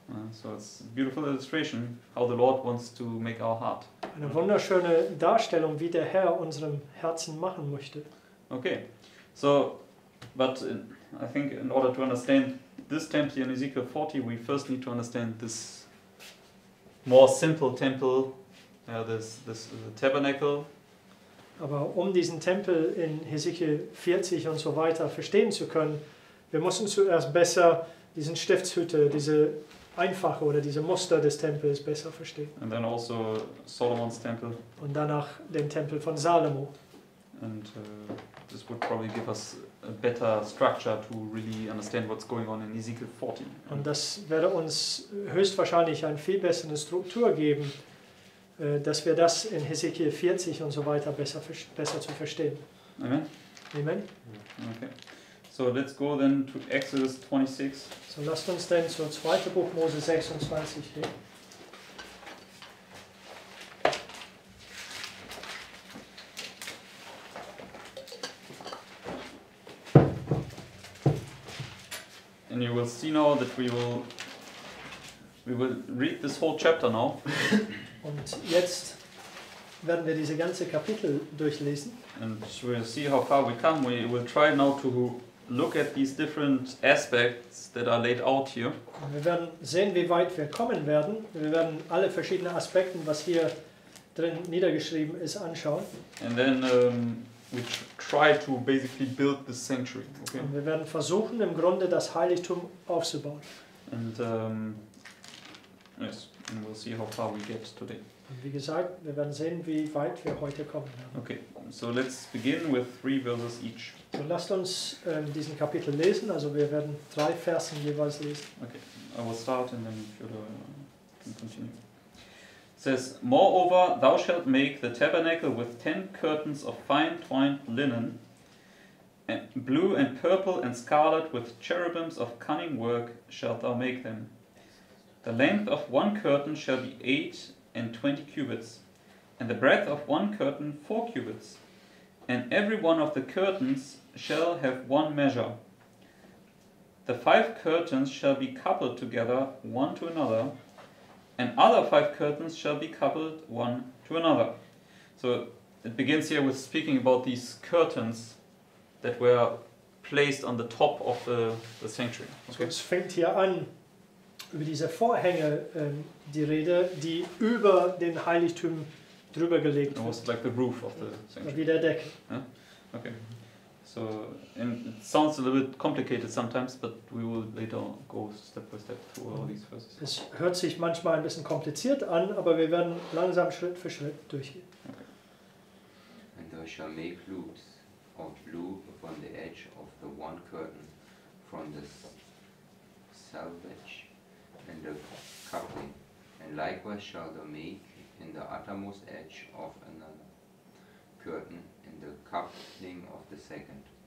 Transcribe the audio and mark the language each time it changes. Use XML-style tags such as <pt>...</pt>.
<en>So it's a beautiful illustration how the Lord wants to make our heart.</en> <de>Eine wunderschöne Darstellung, wie der Herr unserem Herzen machen möchte.</de> <en>Okay, so, but I think in order to understand this temple in Ezekiel 40, we first need to understand this more simple temple, this tabernacle.</en> <de>Aber um diesen Tempel in Hesekiel 40 und so weiter verstehen zu können, wir müssen zuerst besser diesen Stiftshütte, diese einfache oder diese Muster des Tempels besser verstehen.</de> <en>And then also Solomon's temple.</en> <de>Und danach den Tempel von Salomo.</de> <en>And this would probably give us a better structure to really understand what's going on in Ezekiel 40.</en> <de>Und das werde uns höchstwahrscheinlich eine viel bessere Struktur geben, dass wir das in Hesekiel 40 und so weiter besser zu verstehen.</de> <en>Amen? Amen. Okay. So let's go then to Exodus 26.</en> <de>So lasst uns denn zur 2. Buch Mose 26 gehen.</de> <en>And you will see now that we will We will read this whole chapter now.</en> <de>Und jetzt werden wir diese ganze Kapitel durchlesen.</de> <en>And we'll see how far we come. We will try now to look at these different aspects that are laid out here.</en> <de>Und wir werden sehen, wie weit wir kommen werden. Wir werden alle verschiedenen Aspekte, was hier drin niedergeschrieben ist, anschauen.</de> <en>And then we try to basically build this sanctuary. Okay?</en> <de>Und wir werden versuchen, im Grunde das Heiligtum aufzubauen.</de> <en>And yes, and we'll see how far we get today.</en> <de>Und wie gesagt, wir werden sehen, wie weit wir heute kommen werden.</de> <en>Okay, so let's begin with 3 verses each.</en> <de>So lasst uns diesen Kapitel lesen. Also wir werden 3 Versen jeweils lesen.</de> <en>Okay, I will start and then you can continue. It says, "Moreover, thou shalt make the tabernacle with 10 curtains of fine twined linen, and blue and purple and scarlet, with cherubims of cunning work shalt thou make them. The length of one curtain shall be 28 cubits, and the breadth of one curtain 4 cubits. And every one of the curtains shall have one measure. The 5 curtains shall be coupled together one to another, and other 5 curtains shall be coupled one to another." So it begins here with speaking about these curtains that were placed on the top of the sanctuary. So, Okay?</en> <de>es fängt hier an, über diese Vorhänge die Rede, die über den Heiligtum drüber gelegt</de> <en>It was</en> <de>wird,</de> <en>like the roof of the sanctuary.</en> <de>wie der Deckel.</de> <en>Okay. So, and it sounds a little bit complicated sometimes, but we will later go step by step through all these verses.</en> <de>Es hört sich manchmal ein bisschen kompliziert an, aber wir werden langsam Schritt für Schritt durchgehen.</de> <en>And thou shalt make loops of blue upon the edge of the one curtain from the selvage and the coupling, and likewise shalt thou make in the uttermost edge of another curtain in the coupling of the second.</en>